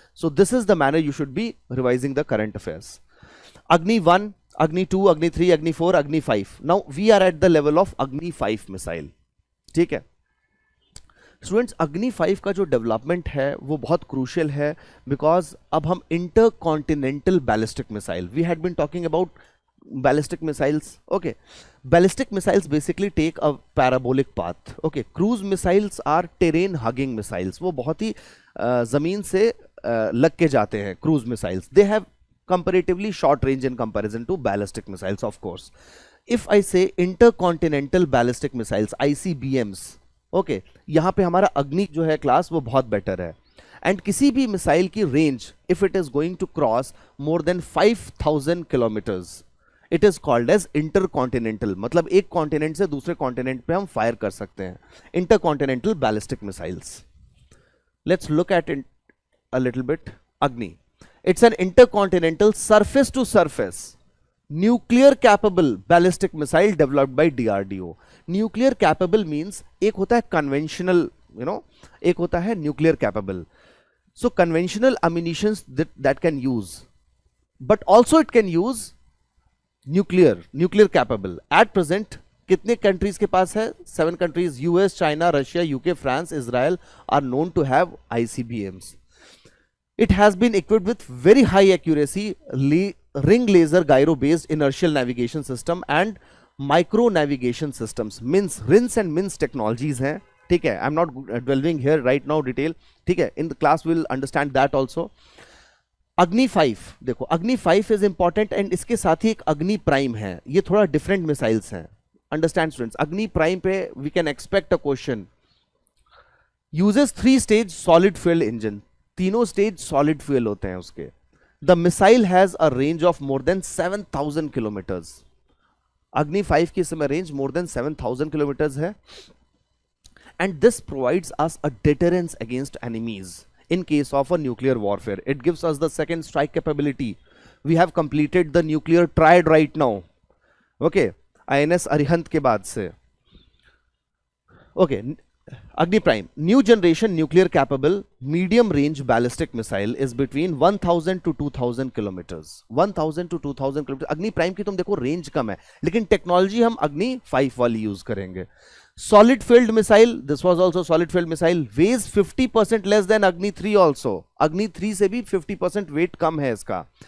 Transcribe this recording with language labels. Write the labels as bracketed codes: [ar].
[en] So this is the manner you should be revising the current affairs. Agni 1, Agni 2, Agni 3, Agni 4, Agni 5. Now we are at the level of Agni 5 missile. [hi] ठीक है स्टूडेंट्स, अग्नि 5 का जो डेवलपमेंट है वो बहुत क्रूशियल है, [en] Because अब हम intercontinental ballistic missile, we had been talking about ballistic missiles. Okay, ballistic missiles basically take a parabolic path. Okay, cruise missiles are terrain hugging missiles. [hi] वो बहुत ही जमीन से लग के जाते हैं cruise missiles. [en] They have comparatively short range in comparison to ballistic missiles, of course. If I say intercontinental ballistic missiles, ICBMs, okay, [hi] यहाँ पे हमारा अग्नि जो है क्लास वो बहुत बेटर है. [en] and [hi] किसी भी मिसाइल की range [en] If it is going to cross more than 5000 kilometers, it is called as intercontinental. [hi] मतलब एक कॉन्टिनेंट से दूसरे कॉन्टिनेंट पे हम फायर कर सकते हैं. [en] Intercontinental ballistic missiles. Let's look at it a little bit. Agni, it's an intercontinental surface to surface nuclear capable ballistic missile developed by DRDO. [hi] Nuclear capable means एक होता है कन्वेंशनल, एक होता है nuclear capable. [en] So conventional ammunitions that can use, but also it can use nuclear capable. [hi] At present कितने countries के पास है? 7 countries. [en] US, China, Russia, UK, France, Israel are known to have ICBMs. It has been equipped with very high accuracy ring laser gyro based inertial navigation system and micro navigation systems. Means RINS and MINS technologies हैं. [hi] ठीक है, [en] I'm not dwelling here right now detail. [hi] ठीक है, [en] in the class we'll understand that also. [hi] अग्नि 5, देखो अग्नि 5 [en] is important and [hi] इसके साथ ही एक अग्नि प्राइम है. ये थोड़ा डिफरेंट मिसाइल्स हैं. [en] Understand students, Agni Prime पे we can expect a question. Uses 3 stage solid fuel engine. [hi] तीनों स्टेज सॉलिड फ्यूल होते हैं उसके. [en] The missile has a range of more than 7000 kilometers. Agni 5 की समय range more than 7000 kilometers है. And this provides us a deterrence against enemies in case of a nuclear warfare. It gives us the second strike capability. We have completed the nuclear triad right now. Okay, INS Arihant के बाद से. Okay, Agni Prime, new generation nuclear capable medium range ballistic missile is between 1000 to 2000 kilometers. 1000 to 2000 kilometers. [hi] Agni Prime की तुम देखो range कम है, लेकिन technology हम Agni 5 वाली यूज करेंगे. [en] Solid filled missile, this was also solid filled missile, weighs 50% less than Agni 3 also. [hi] Agni 3 से भी 50% weight कम है इसका.